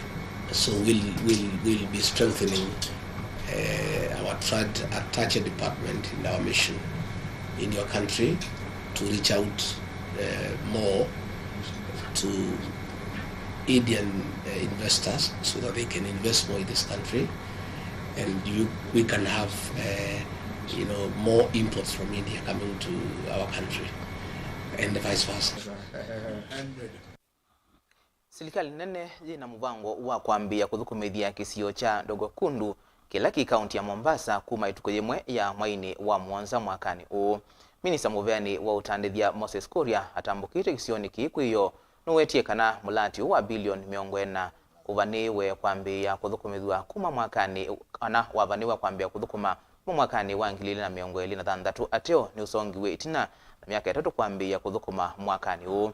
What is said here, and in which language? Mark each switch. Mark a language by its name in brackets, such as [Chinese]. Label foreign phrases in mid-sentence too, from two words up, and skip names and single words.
[English] So we'll be strengthening our attached department in our mission in your country to reach out more to Indian investors so that they can invest more in this country, and we can have more imports from India coming to our country and vice versa. [Kamba] Serikali nene jina muvango wa kuambia kuthukumithia kisio cha Dogo Kundu Kilaki kaunti ya Mombasa kuma itukuyemwe ya mwaini wa Mwanza mwakani u. Minista Muveani wa utandithia Moses Kuria atambukite kisioni kikwiyo nuwetie kana mulati wa bilioni 40 uvaniwe kwambia kuthukumithwa kuma mwakani ana wavaniwa kwambia kuthukuma mwakani wa 2023 ateo ni usongiwe itina na miaka 3 kwambia kuthukuma mwakani u.